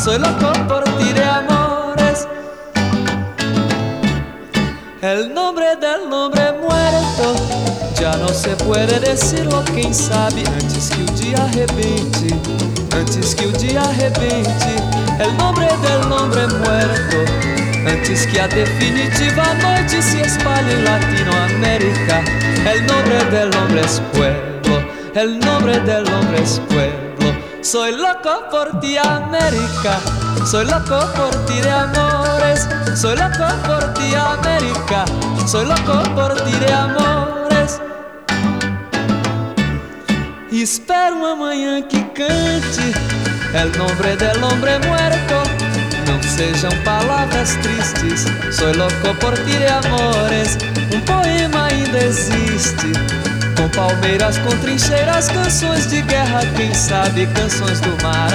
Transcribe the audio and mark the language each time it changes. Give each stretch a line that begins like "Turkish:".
Spanish: Soy loco por ti de amores. El nombre del nombre muerto. Ya no se puede decirlo, quien sabe.
Portuguese: Antes que o dia arrebente. Antes que o dia arrebente.
Spanish: El nombre del nombre muerto.
Portuguese: Antes que a definitiva noite se espalhe em Latinoamérica.
Spanish: El nombre del hombre es pueblo. El nombre del hombre es pueblo. Soy loco por ti, América. Soy loco por ti de amores. Soy loco por ti, América. Soy loco por ti de amores.
Portuguese: Espero uma manhã que cante.
Spanish: El nombre del hombre muerto.
Portuguese: Sejam palavras tristes.
Spanish: Soy loco por ti de amores.
Portuguese: Um poema ainda existe. Com palmeiras, com trincheiras, canções de guerra, quem sabe, canções do mar.